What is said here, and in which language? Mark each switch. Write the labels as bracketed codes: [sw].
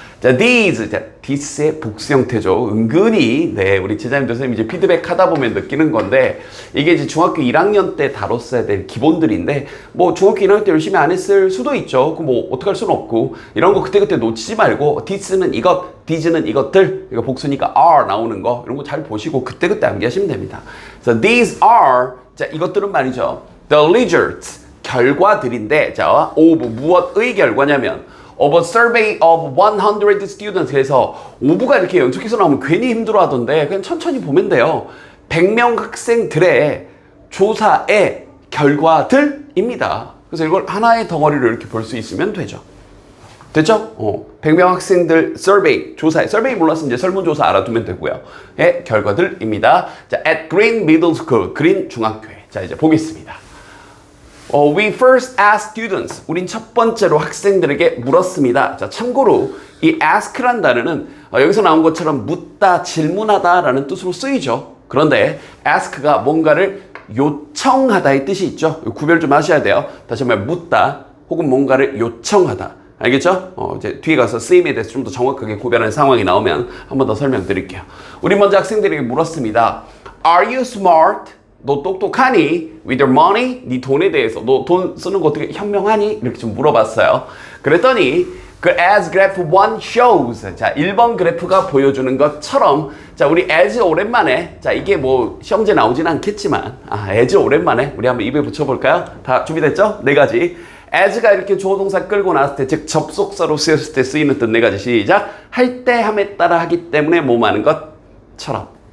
[ko] 자, these, this의 복수 형태죠. 은근히, 네, 우리 제자님들 선생님 이제 피드백 하다 보면 느끼는 건데, 이게 이제 중학교 1학년 때 다뤘어야 될 기본들인데, 뭐 중학교 1학년 때 열심히 안 했을 수도 있죠. 그 뭐 어떡할 수는 없고, 이런 거 그때그때 놓치지 말고, this는 이것, these는 이것들, 이거 복수니까 are 나오는 거, 이런 거 잘 보시고, 그때그때 암기하시면 됩니다. 그래서 [en] these are, [ko] 자, 이것들은 말이죠. [en] The results, [ko] 결과들인데, 자, [en] of [ko] 무엇의 결과냐면, [en] of a survey of 100 students. [ko] 그래서 오브가 이렇게 연속해서 나오면 괜히 힘들어 하던데 그냥 천천히 보면 돼요. 100명 학생들의 조사의 결과들입니다. 그래서 이걸 하나의 덩어리로 이렇게 볼 수 있으면 되죠. 됐죠? 100명 학생들 survey, 조사에 survey 몰랐으면 이제 설문조사 알아두면 되고요. 의 결과들입니다. [en] 자, at Green Middle School, [ko] 그린 중학교에. 자, 이제 보겠습니다. [en] We first asked students. [ko] 우린 첫 번째로 학생들에게 물었습니다. 자, 참고로 이 ask란 단어는 여기서 나온 것처럼 묻다, 질문하다 라는 뜻으로 쓰이죠. 그런데 ask가 뭔가를 요청하다의 뜻이 있죠. 구별 좀 하셔야 돼요. 다시 한번 묻다 혹은 뭔가를 요청하다. 알겠죠? 이제 뒤에 가서 쓰임에 대해서 좀 더 정확하게 구별하는 상황이 나오면 한 번 더 설명드릴게요. 우리 먼저 학생들에게 물었습니다. [en] Are you smart? [ko] 너 똑똑하니? [en] With your money? [ko] 네 돈에 대해서 너 돈 쓰는 거 어떻게 현명하니? 이렇게 좀 물어봤어요. 그랬더니 그 [en] as graph 1 shows. [ko] 자, 1번 그래프가 보여주는 것처럼 자, 우리 as 오랜만에 자, 이게 뭐 시험지에 나오진 않겠지만 as 오랜만에 우리 한번 입에 붙여볼까요? 다 준비됐죠? 네 가지. as가 이렇게 주어 동사 끌고 나왔을 때, 즉 접속사로 쓰였을 때 쓰이는 뜻 네 가지. 시작. 할 때 함에 따라 하기 때문에 뭐하는 것처럼.